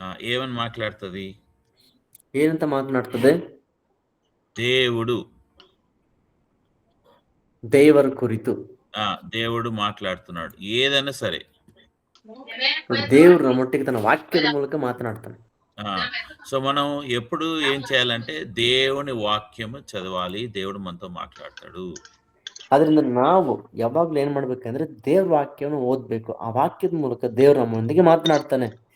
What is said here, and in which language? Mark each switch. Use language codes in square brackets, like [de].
[te] ఏమని మాట్లాడుతుంది? [kn] ಏನಂತ ಮಾತನಾಡ್ತದೆ? [te] దేవుడు, [kn] ದೇವರ ಕುರಿತು [te] దేవుడు మాట్లాడుతున్నాడు ఏదైనా సరే. [kn] దేవుడు ನಮ್ಮೊಟ್ಟಿಗೆ ತನ್ನ ವಾಕ್ಯದ ಮೂಲಕ ಮಾತನಾಡ್ತಾನೆ. [te] సో మనం ఎప్పుడు ఏం చేయాలంటే దేవుని వాక్యము చదవాలి. దేవుడు మనతో మాట్లాడతాడు. [kn] ಅದರಿಂದ ನಾವು ಯಾವಾಗ್ಲೂ ಏನ್ ಮಾಡ್ಬೇಕಂದ್ರೆ ದೇವ್ರ ವಾಕ್ಯವನ್ನು ಓದ್ಬೇಕು. ಆ ವಾಕ್ಯದ ಮೂಲಕ ದೇವ್ರು ನಮ್ಮೊಂದಿಗೆ ಮಾತನಾಡ್ತಾನೆ.